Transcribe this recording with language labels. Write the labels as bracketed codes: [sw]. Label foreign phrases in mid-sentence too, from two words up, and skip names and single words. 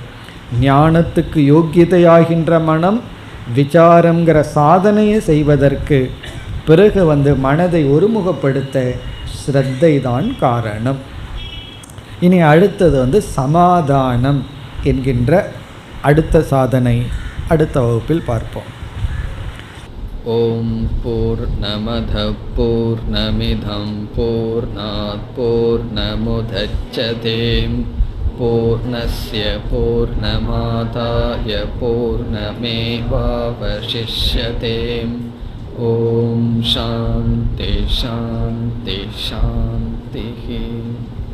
[ta] ஞானத்துக்கு யோக்கியதையாகின்ற மனம் விசாரங்கிற சாதனையை செய்வதற்கு பிறகு மனதை ஒருமுகப்படுத்த ஸ்ரத்தை தான் காரணம். இனி அடுத்தது சமாதானம் என்கின்ற அடுத்த சாதனை அடுத்த வகுப்பில் பார்ப்போம். [sa] ओम् पूर्णमदः पूर्णमिदं पूर्णात् पूर्णमुदच्यते पूर्णस्य पूर्णमादाय पूर्णमेवावशिष्यते. ओम् शान्ति शान्ति शान्ति.